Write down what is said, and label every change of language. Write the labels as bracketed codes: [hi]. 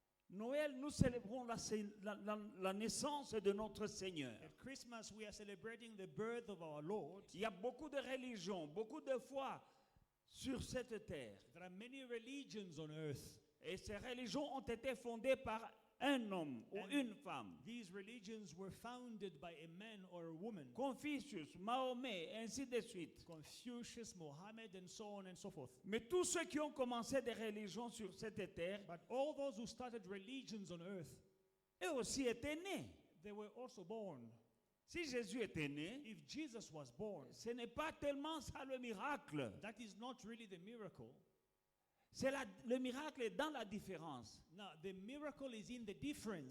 [fr] Noël, nous célébrons la naissance de notre Seigneur. [en] At Christmas, we are celebrating the birth of our Lord. [fr] Il y a beaucoup de religions, beaucoup de foi sur cette terre. [en] There are many religions on earth. [fr] Et ces religions ont été fondées par un homme ou [en] And [fr] une femme. [en] These religions were founded by a man or a woman. [fr] Confucius, Mahomet, ainsi de suite. [en] Confucius, Mohammed, and so on and so forth. [fr] Mais tous ceux qui ont commencé des religions sur cette terre, [en] But all those who started religions on earth, [fr] eux aussi étaient nés. [en] they were also born. [fr] Si Jésus était né, [en] If Jesus was born, [fr] ce n'est pas tellement ça le miracle. [en] that is not really the miracle. [fr] Le miracle est dans la différence. [en] Now, the miracle is in the difference.